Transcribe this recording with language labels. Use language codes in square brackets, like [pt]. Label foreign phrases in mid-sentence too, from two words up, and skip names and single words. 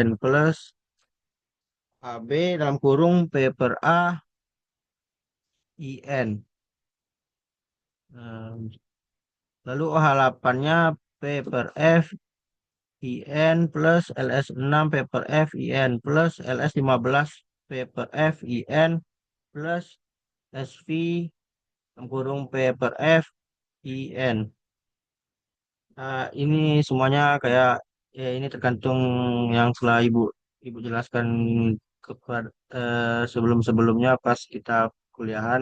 [id] Plus AB dalam kurung P per A, IN. Lalu OH8-nya P per F, IN plus LS6 P per F, IN plus LS15 P per F, IN plus SV dalam kurung P per F, IN. Ini semuanya kayak ya ini tergantung yang telah ibu jelaskan kepada sebelum-sebelumnya pas kita kuliahan.